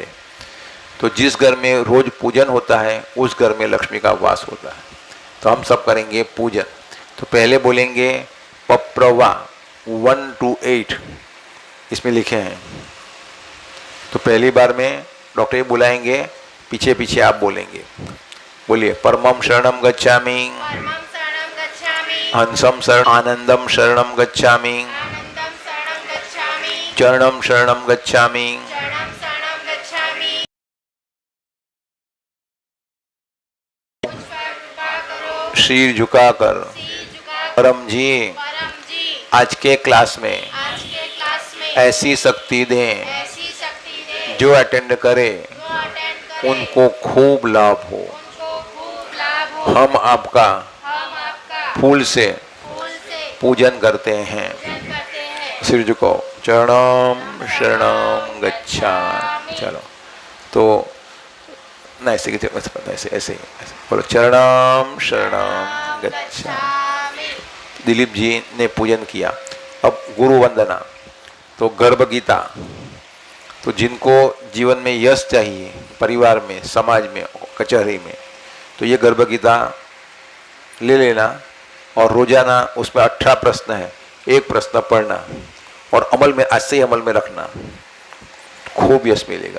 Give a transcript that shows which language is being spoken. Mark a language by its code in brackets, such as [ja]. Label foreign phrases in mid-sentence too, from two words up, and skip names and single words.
[hi] तो जिस घर में रोज पूजन होता है उस घर में लक्ष्मी का वास होता है। तो हम सब करेंगे पूजन। तो पहले बोलेंगे पप्रवा 1 to 8 इसमें लिखे हैं। तो पहली बार में डॉक्टर बुलाएंगे, पीछे पीछे आप बोलेंगे। [pi] बोलिए परमं शरणं गच्छामि, हंसं शरणं आनंदं शरणं गच्छामि, चरणं शरणं गच्छामि, [hi] शीर झुकाकर। परम जी आज के क्लास में ऐसी शक्ति दें जो अटेंड करे उनको खूब लाभ हो। हम आपका फूल से पूजन करते हैं। सिर झुको, [pi] चरणम शरणम गच्छामि। [hi] चलो तो ना ऐसे ऐसे ऐसे बोलो, [pi] चरणम शरणम गच्छामि। [hi] दिलीप जी ने पूजन किया। अब गुरु वंदना, तो गर्भ गीता, तो जिनको जीवन में यश चाहिए, परिवार में, समाज में, कचहरी में, तो ये गर्भ गीता ले लेना, और रोजाना उसमें 18 प्रश्न है, एक प्रश्न पढ़ना और अमल में, आज से ही अमल में रखना, खूब यश मिलेगा।